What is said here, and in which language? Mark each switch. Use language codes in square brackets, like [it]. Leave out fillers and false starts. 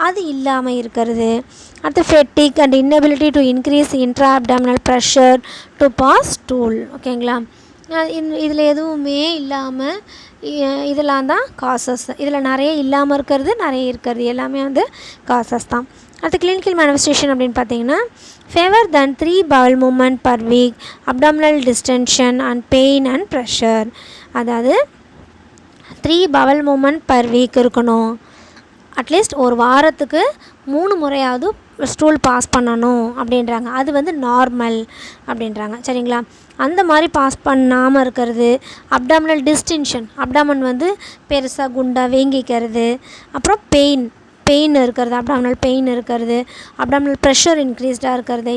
[ta] அது இல்லாமல் இருக்கிறது. அடுத்து [en] Fatigue and inability to increase intra abdominal pressure to pass stool. [ta] ஓகேங்களா? இதில் எதுவுமே இல்லாமல் இதெல்லாம் தான் காசஸ். இதில் நிறைய இல்லாமல் இருக்கிறது, நிறைய இருக்கிறது, எல்லாமே வந்து காசஸ் தான். அடுத்து கிளினிக்கல் மேனிஃபெஸ்டேஷன் அப்படின்னு பார்த்தீங்கன்னா, [en] Fewer than 3 bowel movement per week, abdominal distension and pain and pressure. [ta] அதாவது [en] 3 bowel movement per week [ta] இருக்கணும். அட்லீஸ்ட் ஒரு வாரத்துக்கு 3 முறையாவது ஸ்டூல் பாஸ் பண்ணணும் அப்படின்றாங்க. அது வந்து நார்மல் அப்படின்றாங்க. சரிங்களா? அந்த மாதிரி பாஸ் பண்ணாமல் இருக்கிறது. அப்டாமினல் டிஸ்டென்ஷன், அப்டாமன் வந்து பெருசாக குண்டாக வீங்கிக்கிறது. அப்புறம் பெயின் இருக்கிறது, அப்டாமினல் பெயின் இருக்கிறது, அப்டாமினல் ப்ரெஷர் இன்க்ரீஸ்டாக இருக்கிறது.